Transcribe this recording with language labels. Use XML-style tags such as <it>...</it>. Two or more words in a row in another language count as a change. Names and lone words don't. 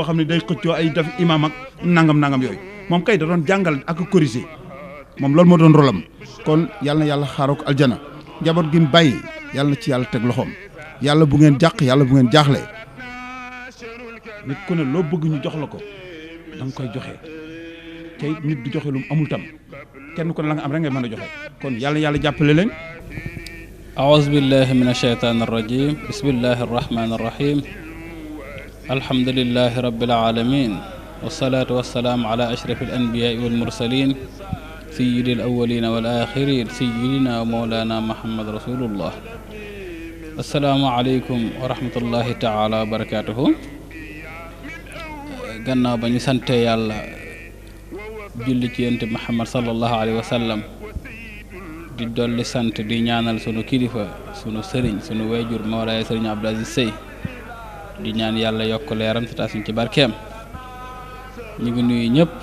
<wo>xam ne day xëccoo ay def imaam ak nangam yooyu moom kay da doon jàngal ak corriger moom loolu moo doon rolam kon yàlla na yàlla xaaroo ko aljana njaboot gi mu bàyyi yàlla na ci yàlla teg loxoom yàlla bu ngeen jàq yàlla bu ngeen jaaxle nit ku ne loo bëgg ñu jox la ko da nga koy joxe te nit du joxe lu mu amul tam kenn ku ne la nga am rek ngay mën a joxe kon yàlla jàppale leen.</wo> <ar>أعوذ بالله من الشيطان الرجيم بسم الله الرحمن الرحيم الحمد لله رب العالمين والصلاة والسلام على أشرف الأنبياء والمرسلين سيد الأولين والآخرين سيدنا ومولانا محمد رسول الله السلام عليكم ورحمة الله تعالى وبركاته</ar> <wo>gannaaw ba ñu sante yàlla julli ci yonent Muhammad</wo> <ar>صلى الله عليه وسلم</ar> <wo>di dolli sant di ñaanal sunu kilifa sunu sëriñ sunu wayjur Mawlaay sëriñ Abdou Aziz Sey di ñaan yàlla yokk leeram te taasuñ ci barkeem ñu ngi nuyu ñëpp</wo>